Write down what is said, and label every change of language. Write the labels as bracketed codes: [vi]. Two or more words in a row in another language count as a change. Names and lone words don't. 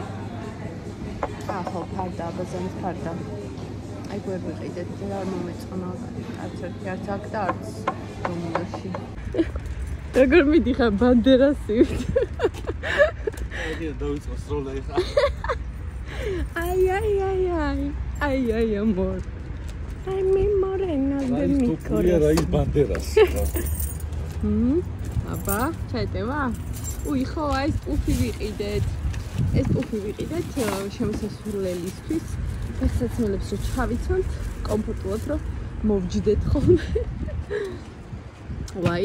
[ka] ხო, ფარდა, აბაზანის ფარდა. აი გვერ ვიყიდეთ, რა მომეწონა არც აქ და არც დომინოში. როგორ მიდიხარ ბანდერასივით? ხია დავიწყო სროლა ეხა. [es] Ay, amor. Ay, mi morena de mi corazón. [ka] რაის ბანდერას. აბა, ჩაეტევა? უი, ხო, აი ეს პუფი ვიყიდეთ. ეს პუფი ვიყიდეთ შემოსასვლელისთვის. ფეხსაცმელებს რო ჩავიცვამთ, კომფორტულად რო მოვჯდეთ ხოლმე. ვაი.